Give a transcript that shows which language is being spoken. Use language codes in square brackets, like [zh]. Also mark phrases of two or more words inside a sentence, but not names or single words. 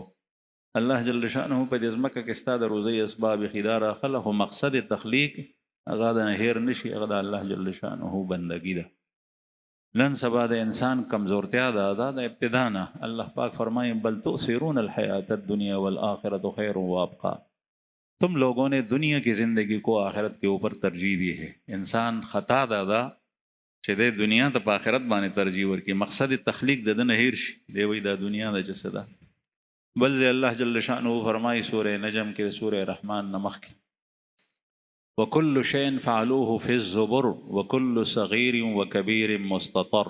[ar] الله جل شانه [ps] په دې ځمکه کې ستا د روزۍ اسباب ایښي دا راخله، خو مقصد تخلیق هغه د هیر نشي، هغه د الله جل شانه بندګي ده. نن سبا د انسان کمزورتیا ده د ابتدا نه. [ur] الله پاک فرمائے [ar] بل تؤثرون الحیات الدنیا والآخرة خیر وابقا، [ur] تم لوگوں نے دنیا کی زندگی کو آخرت کے اوپر ترجیح دی ہے. [ps] انسان خطا دا چې د دنیا ته په آخرت باندې ترجیح ورکړي، مقصد تخلیق د نه هیر شي، دی وایي دا دنیا د جسد ده. بل ځای [ar] الله جل شانه [ps] فرمایي سورہ نجم کې سورہ رحمان نه مخکې [ar] وکل شیء فعلوه فی الزبر وکل صغیر وکبیر مستطر.